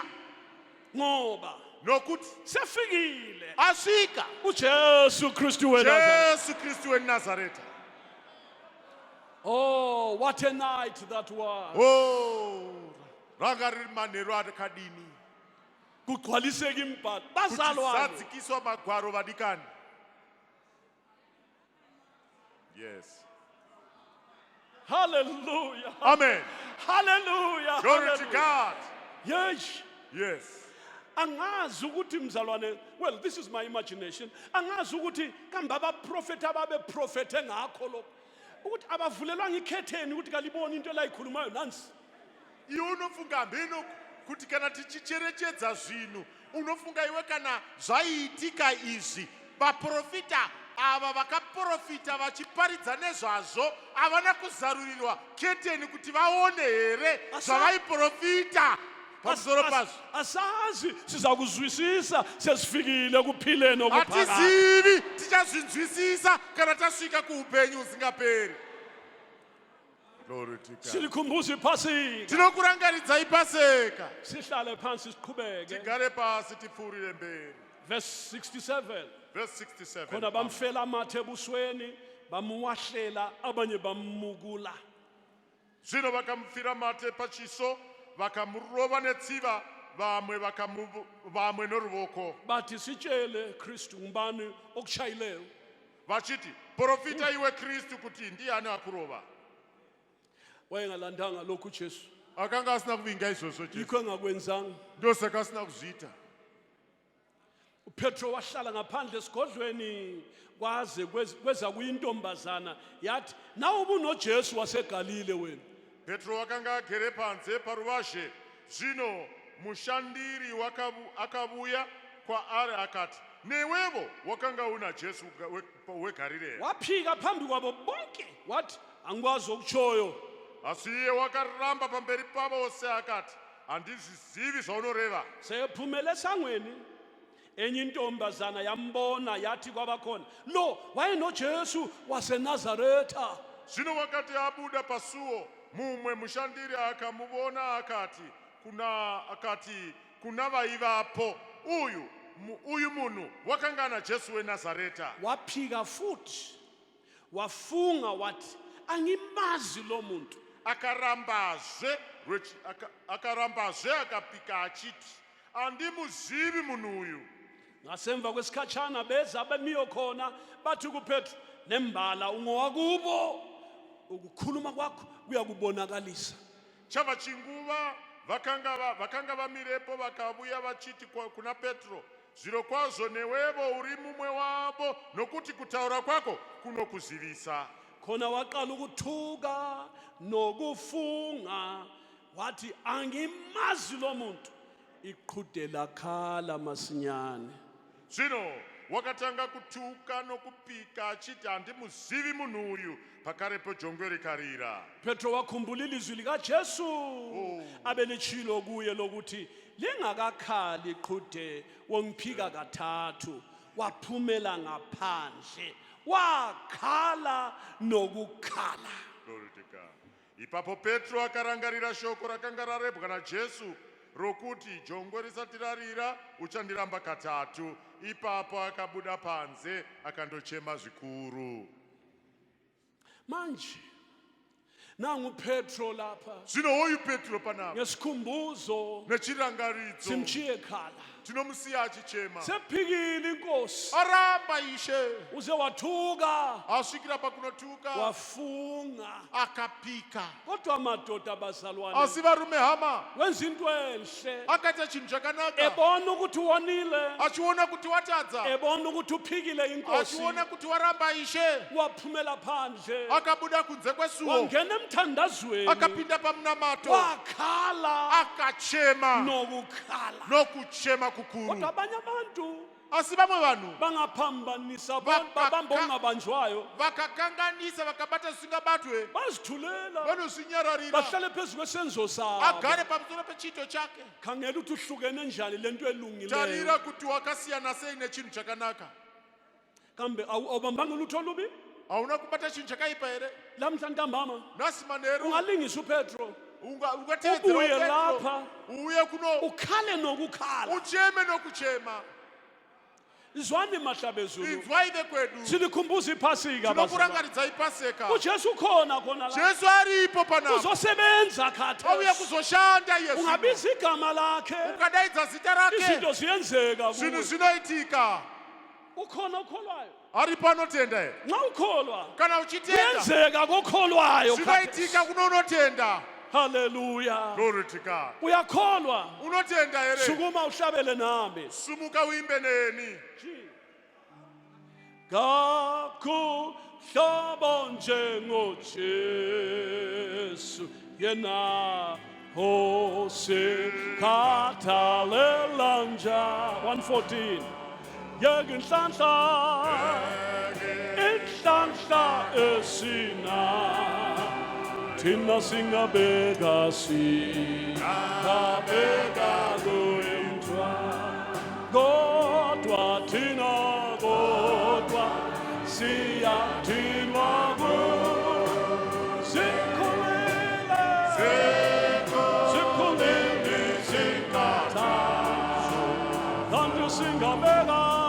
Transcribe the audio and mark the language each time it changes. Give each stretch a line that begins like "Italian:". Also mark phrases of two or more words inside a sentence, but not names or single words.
North Ndebele: ngoba
Shona: Nokuti
North Ndebele: sefikile
Shona: asvika
North Ndebele: ujesu kristu weNazareth.
Shona: Jesu Kristu weNazareta.
English: Oh what a night that was
Shona: Oh, ranga riri manheru akadini.
North Ndebele: kugcwaliseka imbhalo bazalwane
Shona: Kuchizadzikiswa magwaro vadikani.
English: Yes. hallelujah Amen. hallelujah Glory to hallelujah. God. yeyi Yes.
North Ndebele: angazi ukuthi mzalwane,
English: well, this is my imagination,
North Ndebele: angazi ukuthi kambe abaprofethi ababeprofethe ngakho lokho ukuthi abavulelwanga ikhetheni ukuthi kaliboni into la ikhulumayo nansi.
Shona: Iwe unofunga mbeno kuti kana tichicherechedza zvinhu unofunga iwe kana zvaiitika izvi vaprofita ava vakaprofita vachiparidza nezvazvo havana kuzarurirwa keteni kuti vaone here zvavaiprofita pamusoro pazvo.
North Ndebele: Asazi siza kuzwisisa sesifikile kuphileni okuphakade.
Shona: Hatizivi tichazvinzwisisa kana tasvika kuupenyu husingaperi.
English: Glory to God.
North Ndebele: Silikhumbuza iPhasika.
Shona: Tinokurangaridzai Paseka.
North Ndebele: Sihlale phansi siqhubeke.
Shona: Tigare pasi tipfuurire mberi.
English: Verse 67. Verse 67.
North Ndebele: Khona bamfela amathe ebusweni, bamuwahlela, abanye bamukula.
Shona: Zvino vakamufira mate pachiso, vakamurova netsiva, vamwe noruvoko.
North Ndebele: Bathi sitshele Kristu ngubani okuchayileyo.
Shona: Vachiti, profita iwe Kristu kuti ndiani akurova.
North Ndebele: Wayengalandanga lokhu Jesu.
Shona: Akanga asina kuvinga izvozvo Jesu.
North Ndebele: Yikho engakwenzanga.
Shona: Ndosaka asina kuzviita.
North Ndebele: uPetro wahlala ngaphandle esigodlweni kwaze kweza kuyintombazana yathi nawe ubunoJesu waseGalile wena.
Shona: Petro wakanga agere panze paruvazhe. Zvino mushandiri akabuya kwaari akati, newevo wakanga una Jesu weGarileya.
North Ndebele: Waphika phambi kwabo bonke wathi angikwazi okutshoyo.
Shona: Asi iye wakaramba pamberi pavo vose akati, handizvizivi zvaunoreva.
North Ndebele: Seyephumele esangweni enye intombazana yambona yathi kwabakhona, lo wayenoJesu waseNazaretha.
Shona: Zvino wakati abuda pasuo, mumwe mushandiri akamubona akati kuna vaivapo, uyu munhu wakanga naJesu weNazareta.
North Ndebele: Waphika futhi wafunga wathi angimazi lo muntu.
Shona: Akarambazve akapika achiti, andimuzivi munhu uyu.
North Ndebele: Ngasemva kwesikhatshana beza abemiyo khona bathi kuPetro, nembala ungowakubo, ukukhuluma kwakho kuyakubonakalisa.
Shona: Chava chinguva vakanga vamirepo vakabuya vachiti kuna Petro, zvirokwazvo newevo uri mumwe wavo, nokuti kutaura kwako kunokuzivisa.
North Ndebele: Khona waqala ukuthuka nokufunga wathi angimazi lo muntu. Iqhude lakhala masinyane.
Shona: Zvino wakatanga kuthuka nokupika achiti handimuzivi munhu uyu, pakarepo jongwe rikarira.
North Ndebele: Petro wakhumbula ilizwi likaJesu abelitshilo kuye lokuthi lingakakhali iqhude wongiphika kathathu, waphumela ngaphandle wakhala nokukhala.
English: Glory to God.
Shona: Ipapo Petro akarangarira shoko rakanga rarebwa naJesu rokuti jongwe risati rarira uchandiramba katatu. Ipapo akabuda panze akandochema zvikuru.
North Ndebele: Manje nangu Petro lapha
Shona: Zvino uyu Petro panapa
North Ndebele: ngesikhumbuzo
Shona: nechirangaridzo
North Ndebele: simchiye khala.
Shona: tinomusiya achichema.
North Ndebele: Sephikile inkosi
Shona: Aramba ishe,
North Ndebele: uze wathuka
Shona: asvikira pakunothuka
North Ndebele: wafunga.
Shona: akapika.
North Ndebele: Kodwa amadoda abazalwane
Shona: Asi varume hama
North Ndebele: wenza into enhle,
Shona: akaita chinhu chakanaka,
North Ndebele: ebona ukuthi wonile,
Shona: achiona kuti watadza,
North Ndebele: ebona ukuthi uphikile inkosi,
Shona: achiona kuti waramba ishe,
North Ndebele: waphumela phandle
Shona: akabuda kunze kwesuo,
North Ndebele: wangena emthandazweni
Shona: akapinda pamunamato,
North Ndebele: wakhala
Shona: akachema
North Ndebele: nokukhala.
Shona: nokuchema kukuru.
North Ndebele: Kodwa abanye abantu
Shona: Asi vamwe vanhu
North Ndebele: bangaphambanisa
Shona: Vakaka-
North Ndebele: babamba ongabanjwayo,
Shona: vakakanganisa vakabata zvisingabatwe,
North Ndebele: bazithulela
Shona: vanozvinyararira,
North Ndebele: bahlale phezu kwesenzo sabo.
Shona: agare pamusoro pechiito chake.
North Ndebele: Khangela ukuthi uhlukene njani lento elungileyo.
Shona: Tarira kuti wakasiyana sei nechinhu chakanaka.
North Ndebele: Kambe awubambanga ulutho olubi?
Shona: Hauna kubata chinhu chakaipa here?
North Ndebele: Lamhla ntambama
Shona: Nasi manheru
North Ndebele: ungalingisa uPetro,
Shona: ungatedzera
North Ndebele: ubuye uPetro, lapha
Shona: uye kuno
North Ndebele: ukhale nokukhala.
Shona: ucheme nokuchema.
North Ndebele: Izwani mahlabezulu,
Shona: Inzwai vekwedu,
North Ndebele: silikhumbuza iPhasika bazalwane.
Shona: tinokurangaridzai Paseka.
North Ndebele: uJesu khona khona la,
Shona: Jesu aripo panapa,
North Ndebele: uzosebenza
Shona: auya
North Ndebele: khathesi.
Shona: kuzoshanda Yesu.
North Ndebele: Ungabiza igama lakhe,
Shona: Ukadaidza zita rake,
North Ndebele: izinto ziyenzeka
Shona: zvinhu
North Ndebele: kuwe.
Shona: zvinoitika.
North Ndebele: Ukhona okholwayo?
Shona: Aripo anotenda here?
North Ndebele: Nxa ukholwa
Shona: Kana uchitenda
North Ndebele: kuyenzeka kokholwayo khathesi.
Shona: zvinoitika kuno unotenda.
English: Hallelujah. Glory to God.
North Ndebele: Uyakholwa
Shona: Unotenda ere.
North Ndebele: sukuma uhlabele nami.
Shona: Sumuka uimbe neni.
North Ndebele: Kakuhlobo njengoJesu yena osikhathalela nja 114 yeke inhlanhla esina thina singabeka kuyintwa kodwa thina siyadinwa sikhulile singathazo kanti singabeka